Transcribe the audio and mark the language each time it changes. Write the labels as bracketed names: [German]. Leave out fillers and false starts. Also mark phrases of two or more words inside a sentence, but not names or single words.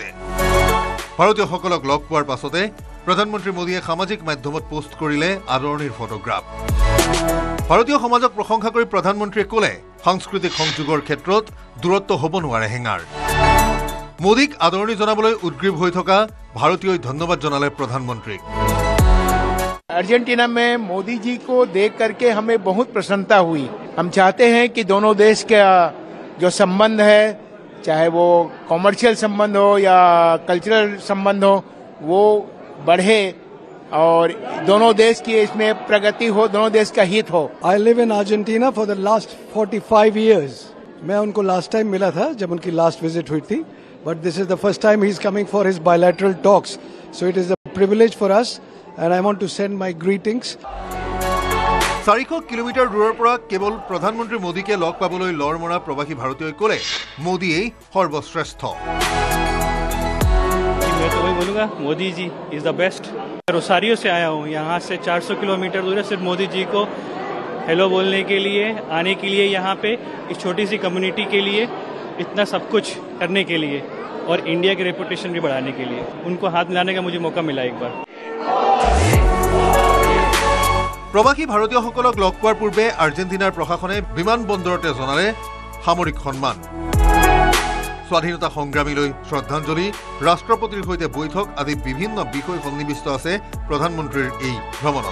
[Assamese] ভাৰতীয়সকলক লগ পোৱাৰ পাছতে প্ৰধানমন্ত্ৰী মোদীয়ে সামাজিক মাধ্যমত পোষ্ট কৰিলে আদৰণিৰ ফটোগ্ৰাফ। ভাৰতীয় সমাজক প্ৰশংসা কৰি প্ৰধানমন্ত্ৰীয়ে ক'লে, সাংস্কৃতিক সংযোগৰ ক্ষেত্ৰত দূৰত্ব হ'ব নোৱাৰে হেঙাৰ। মোদীক আদৰণি জনাবলৈ উদ্গ্ৰীৱ হৈ থকা ভাৰতীয়ই ধন্যবাদ জনালে প্ৰধানমন্ত্ৰীক। [Hindi] अर्जेंटीना में मोदी जी को देख करके हमें बहुत प्रसन्नता हुई। हम चाहते हैं कि दोनों देश का जो संबंध है, चाहे वो कॉमर्शियल संबंध हो या कल्चरल संबंध हो, वो बढ़े और दोनों देश की इसमें प्रगति हो, दोनों देश का हित हो। [English] I live in Argentina for the last 45 years. [Hindi] मैं उनको [English] last time [Hindi] मिला था जब उनकी [English] last visit [Hindi] हुई थी, [English] but this is the first time he is coming for his bilateral talks. So it is a privilege for us. And I want to send my greetings. [Assamese] 400 কিলোমিটাৰ দূৰৰ পৰা কেৱল প্ৰধানমন্ত্ৰী মোদীকে লগ পাবলৈ লৰ মৰা প্ৰবাসী ভাৰতীয়ই ক'লে, মোদীয়েই সৰ্বশ্ৰেষ্ঠ। [Hindi] मैं तो वही बोलूँगा, मोदी जी [English] is the best. [Hindi] रोसारियो से आया हूँ, यहाँ से 400 किलोमीटर दूर है। सिर्फ मोदी जी को हेलो बोलने के लिए, आने के लिए, यहाँ पे इस छोटी सी कम्युनिटी के लिए इतना सब कुछ करने के लिए और इंडिया की रेपुटेशन भी बढ़ाने के लिए उनको हाथ मिलाने का मुझे मौका मिला एक बार। [Assamese] প্ৰবাসী ভাৰতীয়সকলক লগ পোৱাৰ পূৰ্বে আৰ্জেণ্টিনাৰ প্ৰশাসনে বিমানবন্দৰতে জনালে সামৰিক সন্মান। স্বাধীনতা সংগ্ৰামীলৈ শ্ৰদ্ধাঞ্জলি, ৰাষ্ট্ৰপতিৰ সৈতে বৈঠক আদি বিভিন্ন বিষয় সন্নিৱিষ্ট আছে প্ৰধানমন্ত্ৰীৰ এই ভ্ৰমণত।